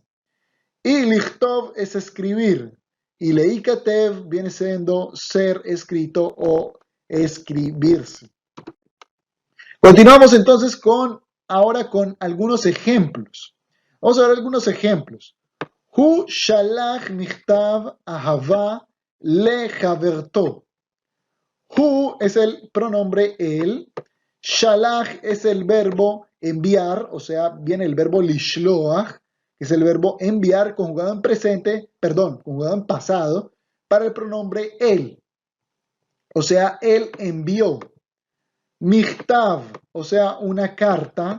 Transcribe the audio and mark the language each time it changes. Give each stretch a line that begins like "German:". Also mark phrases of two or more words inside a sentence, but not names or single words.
Spanish: Y lichtov es escribir. Y leikatev viene siendo ser escrito o escribirse. Continuamos entonces ahora con algunos ejemplos. Vamos a ver algunos ejemplos.
Hebrew: Hu shalach michtav ahava lechaverto.
Spanish: Hu es el pronombre él. Shalach es el verbo enviar, o sea, viene el verbo lishloach, que es el verbo enviar conjugado en presente, perdón, conjugado en pasado, para el pronombre él. O sea, él envió. Michtav, o sea, una carta.